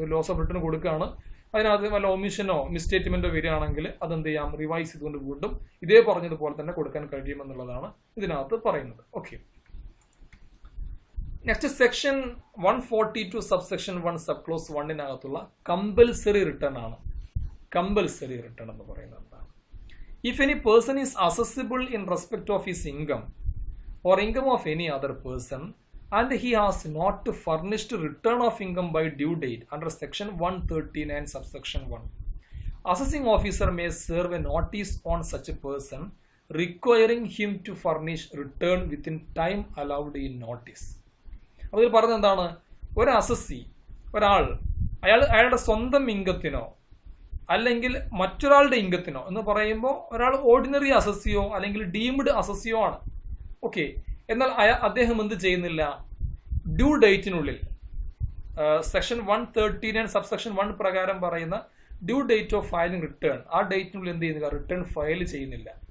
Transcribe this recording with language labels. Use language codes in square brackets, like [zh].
[ml] Loss of return കൊടുക്കുകയാണ്, അതിനകത്ത് വല്ല ഒമിഷനോ മിസ്റ്റേറ്റ്മെന്റോ വരികയാണെങ്കിൽ അതെന്ത് ചെയ്യാം, റിവൈസ് ചെയ്തുകൊണ്ട് വീണ്ടും ഇതേ പറഞ്ഞതുപോലെ തന്നെ കൊടുക്കാൻ കഴിയുമെന്നുള്ളതാണ് ഇതിനകത്ത് പറയുന്നത്. Okay, next section 142 subsection 1 sub close 1 compulsory return ആണ്. കമ്പൽസറി റിട്ടേൺ എന്ന് പറയുന്നത് എന്താണ്? [en] If any person is assessable in respect of his income or income of any other person and he has not furnished return of income by due date under section 139 subsection 1, assessing officer may serve a notice on such a person requiring him to furnish return within time allowed in notice. [ml] അതിൽ പറഞ്ഞത് എന്താണ്? ഒരു assessee, അയാളുടെ സ്വന്തം ഇൻകത്തിനോ അല്ലെങ്കിൽ മറ്റൊരാളുടെ ഇൻകത്തിനോ എന്ന് പറയുമ്പോൾ ഒരാൾ ഓർഡിനറി അസസ്സിയോ അല്ലെങ്കിൽ ഡീംഡ് അസസ്സിയോ ആണ്. ഓക്കെ, എന്നാൽ അദ്ദേഹം എന്ത് ചെയ്യുന്നില്ല, ഡ്യൂ ഡേറ്റിനുള്ളിൽ സെക്ഷൻ 139 സബ്സെക്ഷൻ 1 പ്രകാരം പറയുന്ന due date of filing return, ആ ഡേറ്റിനുള്ളിൽ എന്ത് ചെയ്യുന്നില്ല, റിട്ടേൺ ഫയൽ ചെയ്യുന്നില്ല.